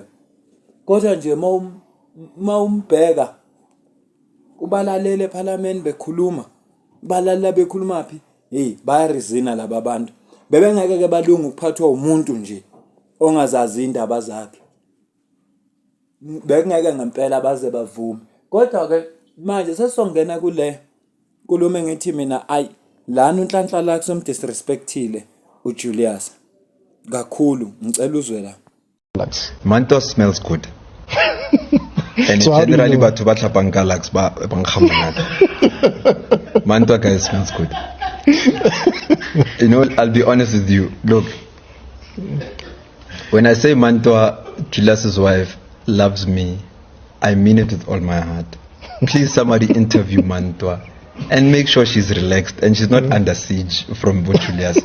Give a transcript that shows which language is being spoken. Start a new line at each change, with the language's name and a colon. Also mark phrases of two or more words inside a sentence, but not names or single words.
Zulu: Kodwa nje mawumbheka ubalalele eParliament bekhuluma balalela bekhuluma phi bayarizina laba abantu bebengeke ke balunga ukuphathwa umuntu nje ongazazi indaba zakhe bengeke ngempela baze bavume kodwa ke manje sesongena kule nkulumo ngithi mina ayi lana uNhlanhla somdisrespectile uJulius kakhulu ngicela uzwe la
Tswana: Manto
English: smells good. And so generally
Tswana: batho ba tlhapang ka lax ba bangkhamonate.
English: Manto guys smells good. You know, I'll be honest with you. Look, when I say Manto, Julius's wife, loves me, I mean it with all my heart. Please somebody interview Manto and make sure she's relaxed and she's not under siege from Julius.